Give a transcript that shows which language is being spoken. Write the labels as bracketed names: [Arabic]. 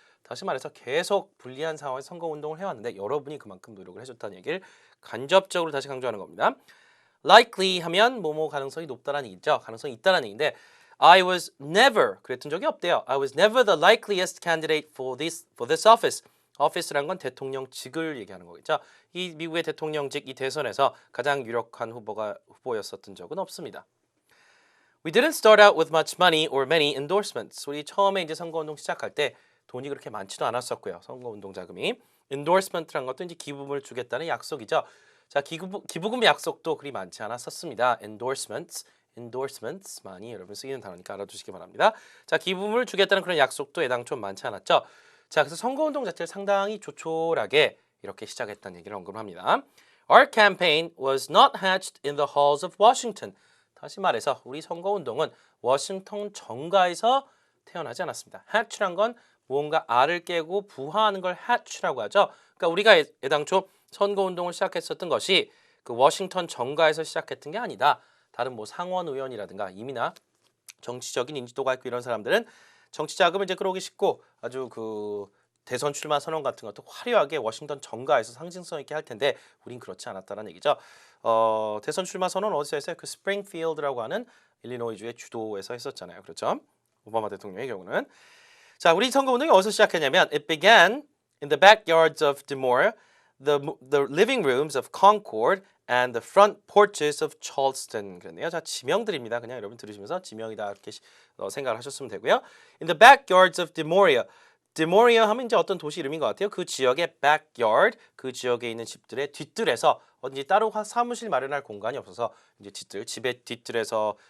[Korean] 다시 말해서 계속 불리한 상황에서 선거운동을 해왔는데 여러분이 그만큼 노력을 해줬다는 얘기를 간접적으로 다시 강조하는 겁니다. Likely 하면 뭐뭐 가능성이 높다라는 얘기죠. 가능성이 있다라는 얘기인데 [English] I was never [Korean] 그랬던 적이 없대요. [English] I was never the likeliest candidate for this office. [Korean] office란 건 대통령직을 얘기하는 거겠죠. 이 미국의 대통령직 이 대선에서 가장 유력한 후보였었던 적은 없습니다. [English] We didn't start out with much money or many endorsements. [Korean] 우리 처음에 이제 선거운동 시작할 때 돈이 그렇게 많지도 않았었고요. 선거운동 자금이. endorsement란 것도 이제 기부금을 주겠다는 약속이죠. 자, 기부금 약속도 그리 많지 않았었습니다. endorsements 많이 여러분 쓰이는 단어니까 알아두시기 바랍니다. 자, 기부금을 주겠다는 그런 약속도 애당초 많지 않았죠. 자, 그래서 선거운동 자체를 상당히 조촐하게 이렇게 시작했다는 얘기를 언급합니다. [English] Our campaign was not hatched in the halls of Washington. [Korean] 다시 말해서 우리 선거운동은 워싱턴 정가에서 태어나지 않았습니다. hatch란 건 무언가 알을 깨고 부화하는 걸 hatch라고 하죠. 그러니까 우리가 애당초 선거운동을 시작했었던 것이 그 워싱턴 정가에서 시작했던 게 아니다. 다른 뭐 상원 의원이라든가 이미나 정치적인 인지도가 있고 이런 사람들은 정치 자금을 이제 끌어오기 쉽고 아주 그 대선 출마 선언 같은 것도 화려하게 워싱턴 정가에서 상징성 있게 할 텐데 우린 그렇지 않았다는 얘기죠. 대선 출마 선언 어디서 했어요? 그 스프링필드라고 하는 일리노이주의 주도에서 했었잖아요. 그렇죠? 오바마 대통령의 경우는. 자, 우리 선거운동이 어디서 시작했냐면 [English] It began in the backyards of Des Moines, the living rooms of Concord, and the front porches of Charleston. [Korean] 그랬네요. 자, 지명들입니다. 그냥 여러분 들으시면서 지명이다 이렇게 생각을 하셨으면 되고요. [English] In the backyards of Des Moines. [Korean] Des Moines 하면 이제 어떤 도시 이름인 것 같아요. 그 지역의 backyard, 그 지역에 있는 집들의 뒷뜰에서 어딘지 따로 사무실 마련할 공간이 없어서 이제 집의 뒷뜰에서